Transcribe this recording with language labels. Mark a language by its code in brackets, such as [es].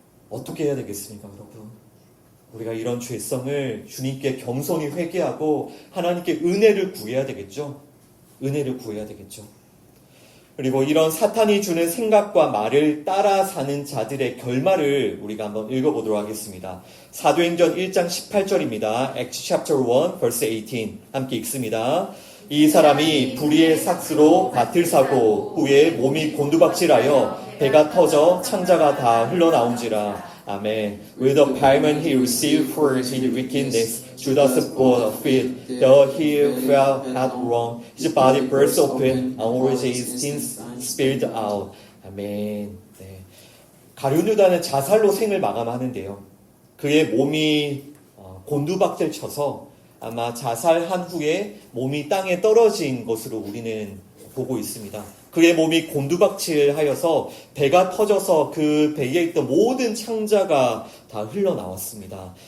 [ko] 어떻게 해야 되겠습니까, 여러분? 우리가 이런 죄성을 주님께 겸손히 회개하고 하나님께 은혜를 구해야 되겠죠? 은혜를 구해야 되겠죠? 그리고 이런 사탄이 주는 생각과 말을 따라 사는 자들의 결말을 우리가 한번 읽어보도록 하겠습니다. 사도행전 1장 18절입니다. [en] Acts chapter 1 verse 18 [ko] 함께 읽습니다. 이 사람이 불의의 삭스로 밭을 사고 후에 몸이 곤두박질하여 배가 터져 창자가 다 흘러나온지라. 아멘. [en] With the payment he received for his wickedness, Judas bought a field. Though he fell headlong, his body burst open, and all his sins spilled out. [ko] 아멘. 네. 가룟 유다는 자살로 생을 마감하는데요. 그의 몸이 곤두박질 쳐서 아마 자살한 후에 몸이 땅에 떨어진 것으로 우리는 보고 있습니다. 그의 몸이 곤두박질하여서 배가 터져서 그 배에 있던 모든 창자가 다 흘러나왔습니다.